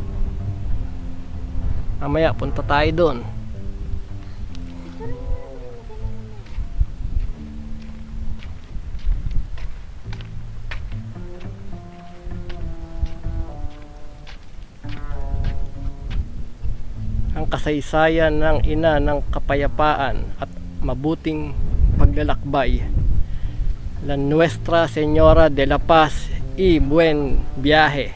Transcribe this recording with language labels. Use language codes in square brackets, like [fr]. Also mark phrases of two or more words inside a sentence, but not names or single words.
[tl] Mamaya punta tayo doon. Ang kasaysayan ng ina ng kapayapaan at mabuting paglalakbay, [es] La Nuestra Señora de la Paz y Buen Viaje.